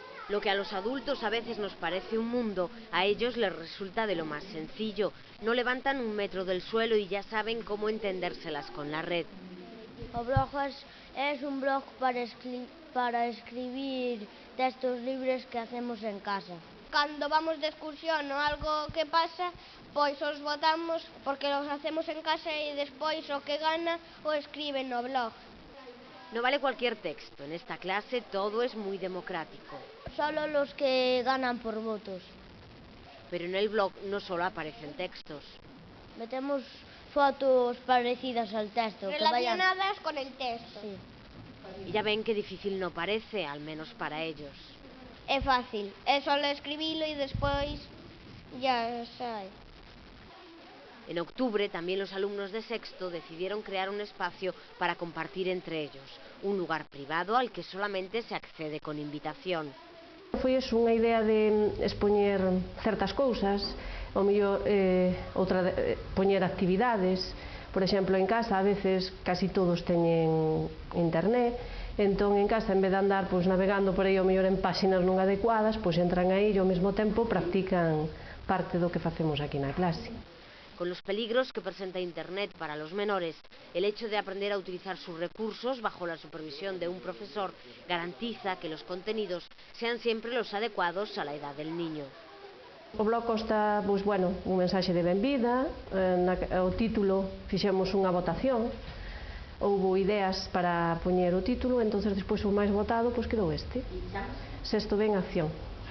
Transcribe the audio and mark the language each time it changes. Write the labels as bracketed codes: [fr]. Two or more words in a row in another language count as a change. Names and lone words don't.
[es] Lo que a los adultos a veces nos parece un mundo, a ellos les resulta de lo más sencillo. No levantan un metro del suelo y ya saben cómo entendérselas con la red. O blog es un blog para escribir textos libres que hacemos en casa. [gl] Cando vamos de excursión ou algo que pasa, pois os botamos porque os hacemos en casa e despois o que gana o escriben no blog. [es] No vale cualquier texto, en esta clase todo es muy democrático. Solo los que ganan por votos. Pero en el blog no solo aparecen textos. Metemos fotos parecidas al texto. Relacionadas con el texto. Sí. Y ya ven qué difícil no parece, al menos para ellos. [gl] É fácil, é solo escribilo e despois ya sai. [es] En octubre también los alumnos de sexto decidieron crear un espacio para compartir entre ellos, un lugar privado al que solamente se accede con invitación. [gl] Foi unha idea de expoñer certas cousas, ou mellor poñer actividades. Por exemplo, en casa a veces casi todos teñen internet, entón en casa en vez de andar navegando por aí ao mellor en páxinas non adecuadas, entran aí e ao mesmo tempo practican parte do que facemos aquí na clase. [es] Con los peligros que presenta Internet para los menores, el hecho de aprender a utilizar sus recursos bajo la supervisión de un profesor garantiza que los contenidos sean siempre los adecuados a la edad del niño. [gl] O blog consta, un mensaxe de benvida, o título fixemos unha votación, houbo ideas para poñer o título, entonces despois o máis votado quedou este. Sexto B en acción.